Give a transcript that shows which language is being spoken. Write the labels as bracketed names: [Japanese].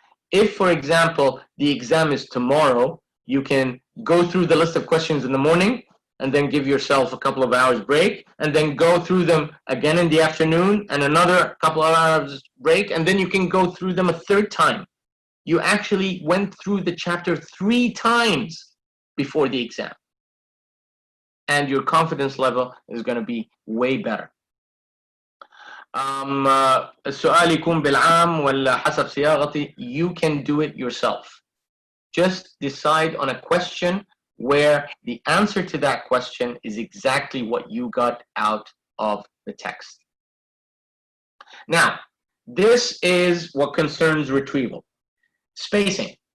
[English] If, for example, the exam is tomorrow, you can go through the list of questions in the morning and then give yourself a couple of hours break, and then go through them again in the afternoon and another couple of hours break, and then you can go through them a third time. You actually went through the chapter 3 times before the exam. And your confidence level is going to be way better. [Arabic] السؤال يكون بالعام ولا حسب صياغتي. [English] You can do it yourself. Just decide on a question where the answer to that question is exactly what you got out of the text. Now, this is what concerns retrieval. Spacing.